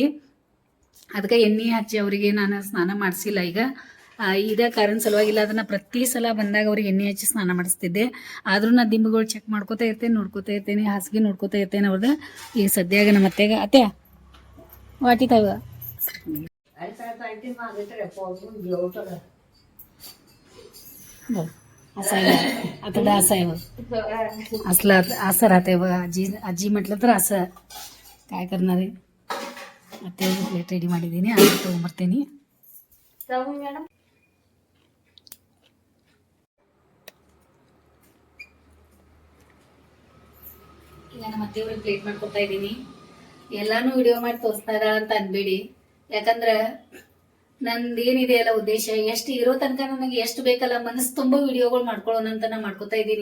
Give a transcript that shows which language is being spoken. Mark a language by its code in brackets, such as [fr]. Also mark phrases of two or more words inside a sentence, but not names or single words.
[kn] ಅದಕ್ಕೆ ಎಣ್ಣೆ ಹಚ್ಚಿ ಅವರಿಗೆ ನಾನು ಸ್ನಾನ ಮಾಡಿಸಿಲ್ಲ. ಈಗ ಇದೇ ಕಾರಣ ಸಲುವಾಗಿಲ್ಲ, ಅದನ್ನು ಪ್ರತಿ ಸಲ ಬಂದಾಗ ಅವ್ರಿಗೆ ಎಣ್ಣೆ ಹಚ್ಚಿ ಸ್ನಾನ ಮಾಡಿಸ್ತಿದ್ದೆ. ಆದರೂ ನಾನು ದಿಂಬುಗಳು ಚೆಕ್ ಮಾಡ್ಕೋತಾ ಇರ್ತೇನೆ, ನೋಡ್ಕೋತಾ ಇರ್ತೇನೆ, ಹಾಸಿಗೆ ನೋಡ್ಕೋತಾ ಇರ್ತೇನೆ ಅವ್ರದ್ದು. ಈಗ ಸದ್ಯಾಗ ನಮ್ಮ ಅತ್ತೆಗ ಅತ್ತೆ ವಾಟಿತಾವ [mr] आता असं असलं असं राहते बघा. आजी म्हटलं तर असं काय करणार आहे. आता प्लेट [kn] ರೆಡಿ ಮಾಡಿದ್ದೀನಿ, ಅದನ್ನು ತೊಗೊಂಬರ್ತೀನಿ. ಈಗ ನಮ್ಮ ಅತ್ತೆಯವ್ರಿಗೆ ಪ್ಲೇಟ್ ಮಾಡ್ಕೊತಾ ಇದ್ದೀನಿ. ಎಲ್ಲಾನು ವಿಡಿಯೋ ಮಾಡಿ ತೋರಿಸ್ತಾ ಇದ್ದಾಳ ಅಂತ ಅನ್ಬೇಡಿ. ಯಾಕಂದ್ರೆ ನಂದೇನಿದೆ ಅಲ್ಲ ಉದ್ದೇಶ, ಎಷ್ಟು ಇರೋ ತನಕ ನನಗೆ ಎಷ್ಟು ಬೇಕಲ್ಲ ಮನಸ್ಸು ತುಂಬ ವಿಡಿಯೋಗಳು ಮಾಡ್ಕೊಳ್ಳೋಣ ಅಂತ ನಾನು ಮಾಡ್ಕೋತಾ ಇದ್ದೀನಿ.